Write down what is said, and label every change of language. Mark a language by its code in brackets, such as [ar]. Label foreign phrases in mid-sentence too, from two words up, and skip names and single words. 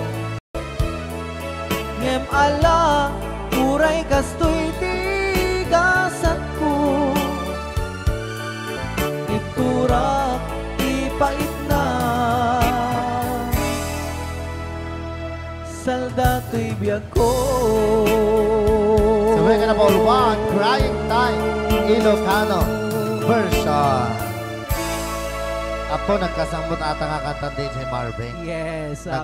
[ilo] Ngem ala uray kastoy tigasat ko, iturak ipait na salda to'y biyag ko. [en] So we're gonna call one Crying Time Ilocano version. [ilo] Apo, nagkasambot ata nga kanta din si Marvin. [en] Yes, okay.